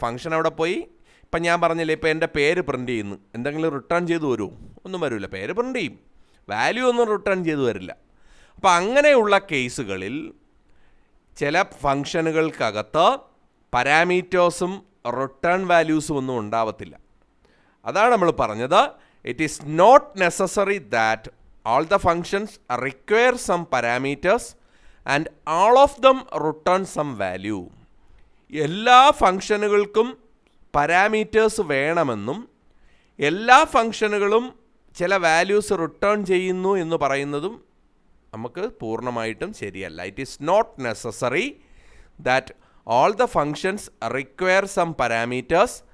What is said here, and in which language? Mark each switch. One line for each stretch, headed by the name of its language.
Malayalam: Function അവിടെ പോയി, ഇപ്പം ഞാൻ പറഞ്ഞില്ലേ, ഇപ്പോൾ എൻ്റെ പേര് പ്രിൻ്റ് ചെയ്യുന്നു, എന്തെങ്കിലും റിട്ടേൺ ചെയ്ത് വരുമോ? ഒന്നും വരില്ല. പേര് പ്രിൻ്റ് ചെയ്യും, വാല്യൂ ഒന്നും റിട്ടേൺ ചെയ്ത് വരില്ല. അപ്പോൾ അങ്ങനെയുള്ള കേസുകളിൽ ചില ഫങ്ഷനുകൾക്കകത്ത് പാരാമീറ്റേഴ്സും റിട്ടേൺ വാല്യൂസും ഒന്നും ഉണ്ടാവത്തില്ല. അതാണ് നമ്മൾ പറഞ്ഞത്,
English: It is not necessary that all the functions require some parameters and all of them return some value.
Malayalam: എല്ലാ ഫങ്ഷനുകൾക്കും പാരാമീറ്റേഴ്സ് വേണമെന്നും എല്ലാ ഫങ്ഷനുകളും ചില വാല്യൂസ് റിട്ടേൺ ചെയ്യുന്നു എന്ന് പറയുന്നതും നമുക്ക് പൂർണ്ണമായിട്ടും ശരിയല്ല.
English: it is not necessary that all the functions require some parameters